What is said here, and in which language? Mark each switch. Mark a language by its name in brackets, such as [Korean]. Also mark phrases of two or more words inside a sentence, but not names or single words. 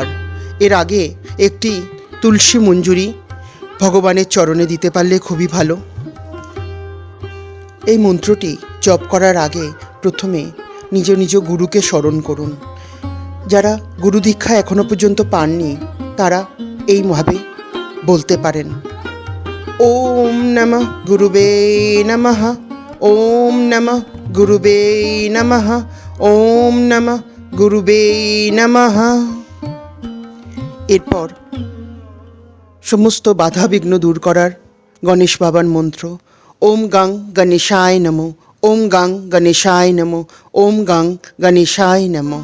[Bangla] এর আগে একটি তুলসী মঞ্জুরি ভগবানের চরণে দিতে পারলে খুবই ভালো। এই মন্ত্রটি জপ করার আগে প্রথমে নিজ নিজ গুরুকে স্মরণ করুন। যারা গুরু দীক্ষা এখনো পর্যন্ত পাননি তারা এইভাবে বলতে পারেন, [Sanskrit] ওম নমঃ গুরুবে নমঃ, ওম নমঃ গুরুবে নমঃ, ওম নমঃ গুরুবে নমঃ। [Bangla] এরপর সমস্ত বাধা বিঘ্ন দূর করার গণেশ বাবার মন্ত্র, [Sanskrit] ওম গাং গণেশায় নমঃ, ওম গাং গণেশায় নমঃ, ওম গাং গণেশায় নমঃ।